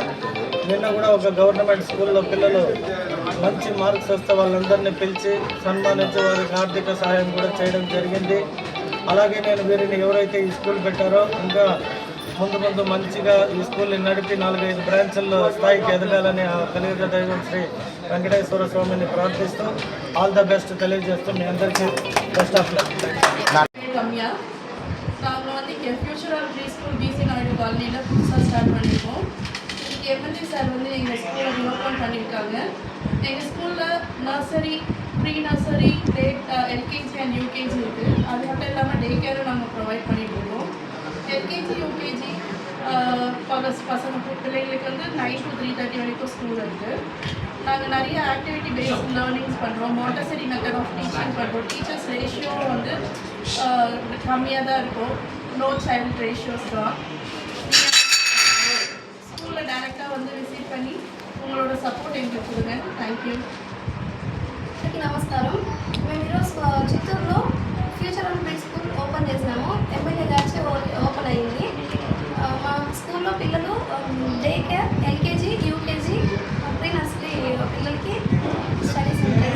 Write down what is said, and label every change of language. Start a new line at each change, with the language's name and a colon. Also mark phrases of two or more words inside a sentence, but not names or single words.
Telugu: నిన్న కూడా ఒక గవర్నమెంట్ స్కూల్లో పిల్లలు మంచి మార్క్స్ వస్తే వాళ్ళందరినీ పిలిచి సన్మానించి వారికి ఆర్థిక సహాయం కూడా చేయడం జరిగింది. అలాగే నేను వీరిని ఎవరైతే ఈ స్కూల్ పెట్టారో ఇంకా ముందు మంచిగా ఈ స్కూల్ని నడిపి 4-5 బ్రాంచ్ల్లో స్థాయికి ఎదగాలని ఆ కలియుగ దైవం శ్రీ వెంకటేశ్వర స్వామిని ప్రార్థిస్తూ
English: all the best
Telugu: తెలియజేస్తూ మీ అందరికీ
English: best of luck.
Tamil: நாங்கள் வந்து இங்கே ஃபியூச்சரல் ப்ரீ ஸ்கூல் பிசி நாயுடு காலனியில் புதுசாக ஸ்டார்ட் பண்ணியிருக்கோம். இன்றைக்கி
English: MLA sir
Tamil: வந்து எங்கள் ஸ்கூலை ரிஓப்பன் பண்ணியிருக்காங்க. எங்கள் ஸ்கூலில்
English: nursery, pre nursery, LKG and UKG
Tamil: இருக்குது. அது மட்டும் இல்லாமல் டே கேரும் நாங்கள் ப்ரொவைட் பண்ணிகிட்ருக்கோம். எல்கேஜி யூகேஜி பசங்க பிள்ளைங்களுக்கு வந்து 9 to 3:30 வரைக்கும் ஸ்கூல் இருக்குது. நாங்கள் நிறைய
English: activity based learnings
Tamil: பண்ணுறோம்.
English: Montessori method of teaching
Tamil: பண்ணுறோம்.
English: teachers ratio
Tamil: வந்து கம்மியாக தான் இருக்கும்.
English: no child ratios
Tamil: தான். ஸ்கூலில் டைரெக்டாக வந்து விசிட் பண்ணி உங்களோட సపోర్ట్ எங்களுக்கு கொடுங்க.
English: thank you.
Telugu: నమస్కారం. మేము ఈరోజు చిత్తూరులో ఫ్యూచర్ ఆఫ్ ప్లే స్కూల్ ఓపెన్ చేసినాము. ఎమ్మెల్యే గారి ఓపెన్ అయ్యింది. మా స్కూల్లో పిల్లలు
English: day care, LKG, UKG, pre nursery
Telugu: పిల్లలకి స్టడీస్ ఉంటుంది.